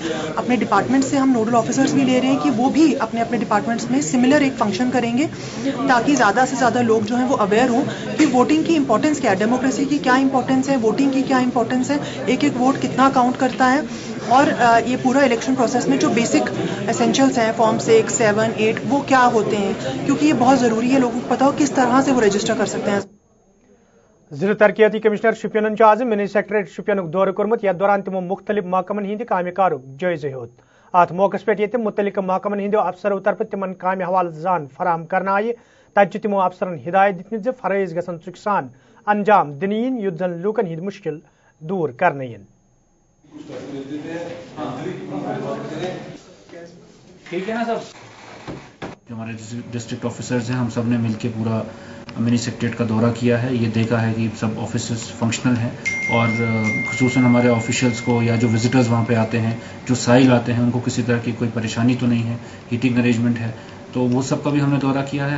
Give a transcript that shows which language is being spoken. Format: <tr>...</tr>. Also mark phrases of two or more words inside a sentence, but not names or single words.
<hi>अपने डिपार्टमेंट से हम</hi> <en>nodal officers</en> <hi>भी ले रहे हैं कि वो भी अपने अपने डिपार्टमेंट्स में सिमिलर एक फंक्शन करेंगे, ताकि ज़्यादा से ज़्यादा लोग जो हैं वो अवेयर हों कि वोटिंग की इंपॉर्टेंस क्या है, डेमोक्रेसी की क्या इंपॉर्टेंस है, वोटिंग की क्या इंपॉर्टेंस है, एक एक वोट कितना काउंट करता है, और ये पूरा</hi> <en>election process</en> <hi>में जो</hi> <en>basic essentials</en> <hi>हैं फॉर्म 6, 7, 8 वो क्या होते हैं, क्योंकि ये बहुत ज़रूरी है लोगों को पता हो किस तरह से वो रजिस्टर कर सकते हैं।</hi> <ks>जिला तरक्याती कमिश्नर शुपियन आज मिनी सेक्रेटरी शुपियन दौर कोर्मुत, यथ दौरान तमो मुख्तलिफ महकमन हंद काम कारुक जायजे हेत। अत मौके पे मुतलिक महकमन हंदो अफसरों तरफ तिमन काम हवाल जान फराहम करना आये, तब तमो अफसरन हिदायत दितमित जे फरज गसन चुक सान अंजाम दिन इन, युथ जन लूकन हंद मुश्किल दूर करने इन।</ks> <hi>ठीक है ना सब, जो हमारे</hi> <en>district officers</en> <hi>हैं हम सब ने मिलकर पूरा मिनी सेक्रेटरीट का दौरा किया है, ये देखा है कि सब</hi> <en>officers functional</en> <hi>हैं, और खुसूसन हमारे ऑफिशियल्स को या जो विजिटर्स वहाँ पे आते हैं, जो साइल आते हैं, उनको किसी तरह की कोई परेशानी तो नहीं है,</hi> <en>heating arrangement</en> <hi>है, तो वो सब का भी हमने दौरा किया है।</hi>